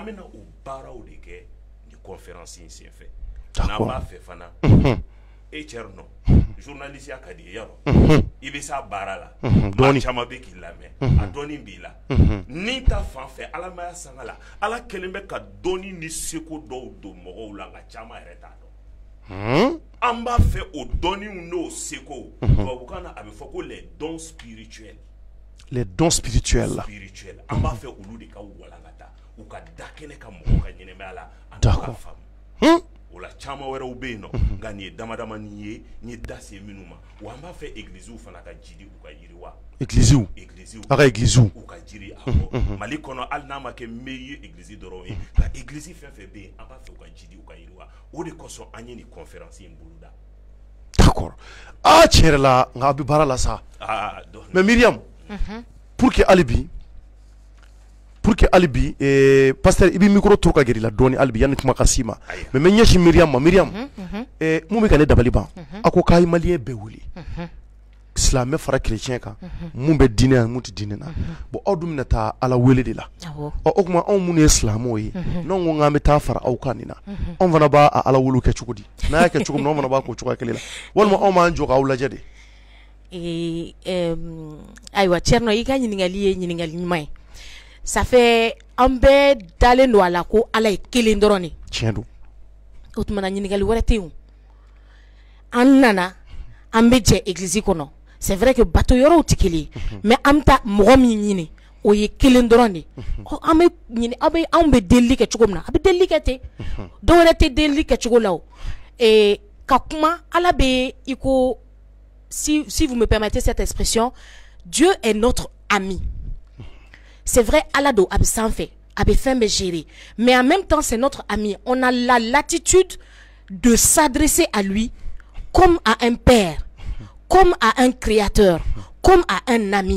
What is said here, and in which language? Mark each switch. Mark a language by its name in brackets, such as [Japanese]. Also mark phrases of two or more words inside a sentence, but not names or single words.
[Bambara] bɛna o baaraw de kɛ nin conférence in senfɛ n'an b'a fɛ fana e Thierno journaliste ya ka di ye yarɔ i bɛ s'a baara la maa caman bɛ k'i lamɛn a dɔnni b'i la ni ta fan fɛ ala ma sanga la ala kɛlen bɛ ka dɔnni ni seko dɔw don mɔgɔw la nka caman yɛrɛ t'a dɔn an b'a fɛ o dɔnniw n'o seko tubabukan na a bɛ fɔ ko [French] les dons spirituels les dons spirituels la [Bambara] an b'a fɛ olu de ka walankata u ka da kɛnɛ ka mɔgɔw ka ɲɛnɛmaya la an ka faamu o la caman wɛrɛw bɛ yen nɔ nka nin ye damadama nin ye n ye da se minnu ma wa an b'a fɛ églisiw fana ka jidi u ka yiriwa églisiw a ka églisiw u ka jiri a kɔ Mali kɔnɔ hali n'a ma kɛ [French] meilleur église [Bambara] dɔrɔn ye nka église fɛn fɛn bɛ yen an b'a fɛ u ka jidi u ka yiriwa o de kosɔn an ye nin conférence in boloda d'accord tiɲɛ yɛrɛ la nka a bɛ baara la sa mais Myriam [French] pour que [Bambara] hali bi pasteur i bɛ micro to ka gɛrɛ i la dɔɔni hali bi yanni kuma ka s'i ma mais n bɛ ɲɛsin Myriam ma Myriam mun bɛ ka ne dabali ban a ko k'a ye maliyɛn bɛɛ wele silamɛ fara chrétien kan mun bɛ diinɛ na mun tɛ diinɛ na bon aw dun bɛna taa ala wele de la o tuma anw minnu ye silamɛw ye n'anw ko k'an bɛ taa fara aw kan nin na anw fana b'a ala wele kɛ cogo di n'a y'a kɛ cogo min na anw fana b'a k'o cogoya kelen la walima anw b'an jɔ k'aw lajɛ de ayiwa Thierno i ka ɲininkali ye ɲininkali ɲuman ye [French] ça fait [Bambara] an bɛɛ dalen don a la ko ala ye kelen dɔrɔn de tiɲɛ don o tuma na ɲininkali wɛrɛ tɛ yen an nana an bɛ jɛ église kɔnɔ [French] c'est vrai que [Bambara] bato yɔrɔw tɛ kelen ye mais an bɛ taa mɔgɔ min ɲini o ye kelen dɔrɔn de an bɛ ɲini anw bɛ delili kɛ cogo min na a bɛ delili kɛ ten dɔw wɛrɛ tɛ delili kɛ cogo la o ka kuma ala bɛ i ko [French] si vous me permettez cette expression, Dieu est notre ami. C'est vrai, [Bambara] Allah do a sanfé, [French] a fait gérer, mais en même temps c'est notre ami. On a la latitude de s'adresser à lui comme à un père, comme à un créateur, comme à un ami.